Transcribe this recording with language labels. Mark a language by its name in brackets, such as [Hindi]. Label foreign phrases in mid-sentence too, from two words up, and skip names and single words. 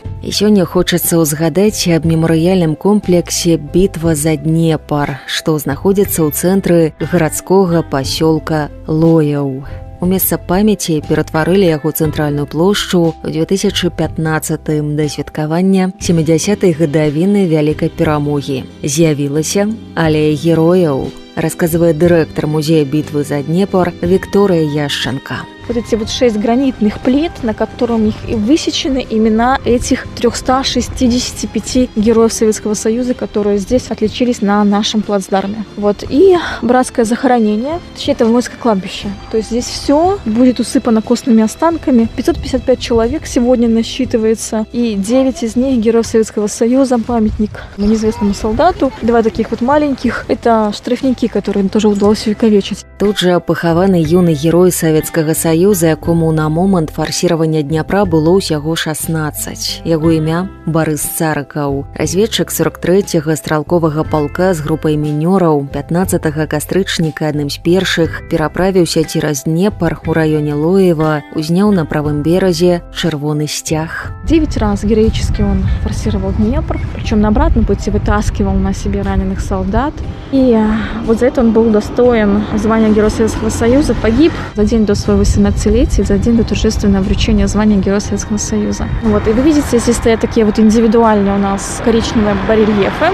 [Belarusian] І сёння хочацца ўзгадаць аб мемарыяльным комплексе «Бітва за Днепр», што знаходзіцца ў цэнтры гарадскога пасёлка Лояў. У месца памяці ператварылі яго цэнтральную плошчу ў 2015-м да святкавання 70-й гадавіны Вялікай перамогі. З'явілася алея герояў, [Russian] рассказывает директор музея «Битвы за Днепр» Виктория Яшченко. Вот эти 6 гранитных плит, на котором их и высечены имена этих 365 героев Советского Союза, которые здесь отличились на нашем плацдарме. Вот. И братское захоронение, точнее, это воинское кладбище. То есть здесь все будет усыпано костными останками. 555 человек сегодня насчитывается, и 9 из них героев Советского Союза, памятник неизвестному солдату. 2 таких вот маленьких, это штрафники, которые тоже удалось увековечить. [Belarusian] Тут же пахаваны юны [Russian] герой Советского Союза, [Belarusian] якому на момант фарсіравання Дняпра было ўсяго 16. Яго імя Барыс Царыкаў, разведчык 43-го стралковага палка з групай мінёраў. 15 кастрычніка адным з першых пераправіўся цераз Днепр у раёне Лоева, узняў на правым беразе чырвоны сцяг. [Russian] 9 раз героически он форсировал Днепр, причем на обратном пути вытаскивал на себе раненых солдат. И вот за это он был удостоен звания Героя Советского Союза, погиб за день до своего 18-летия, за день до торжественного вручения звания Героя Советского Союза. Вот, и вы видите, здесь стоят такие вот индивидуальные у нас коричневые барельефы.